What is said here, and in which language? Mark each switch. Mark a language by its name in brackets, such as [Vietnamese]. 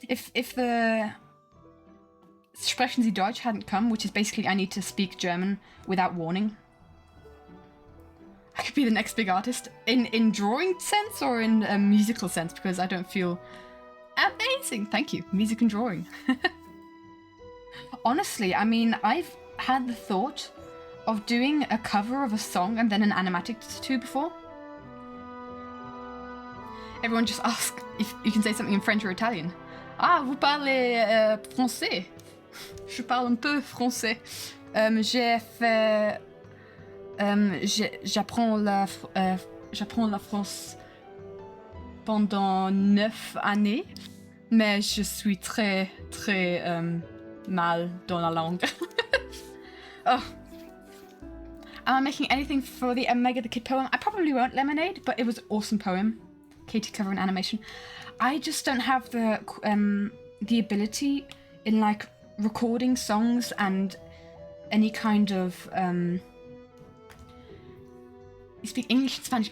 [English] If the Sprechen Sie Deutsch hadn't come, which is basically I need to speak German without warning, I could be the next big artist in drawing sense or in a musical sense, because I don't feel amazing. Thank you, music and drawing. Honestly, I mean, I've had the thought of doing a cover of a song and then an animatic too before. Everyone just asks if you can say something in French or Italian. [French] Ah, vous parlez français? Je parle un peu français. J'ai fait... j'apprends la France pendant 9 années, mais je suis très, très mal dans la langue. Oh. [English] Am I making anything for the Omega the Kid poem? I probably won't, Lemonade, but it was an awesome poem. Katie cover and animation. I just don't have the ability in like recording songs and any kind of you speak English and Spanish.